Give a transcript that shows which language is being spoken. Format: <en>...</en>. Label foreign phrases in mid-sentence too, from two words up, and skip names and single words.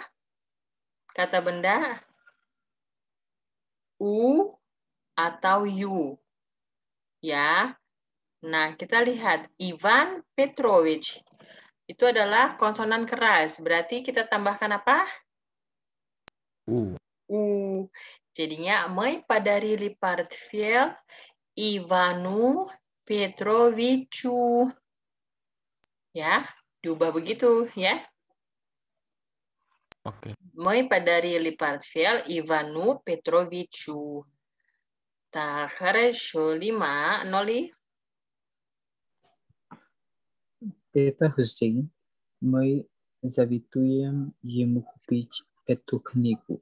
<id>Kata benda U atau U. Ya. Nah, kita lihat Ivan Petrovich. Itu adalah konsonan keras. Berarti kita tambahkan apa? U. Jadinya</id> <ru>мы подарили портфель Ивану Петровичу.</ru> <id>Ya, diubah begitu ya. Oke.</id> <ru>Мы подарили портфель Ивану Петровичу. Так, хорошо. 5, Ноли. Это Хусейн. Мы завидуем ему купить эту книгу.</ru>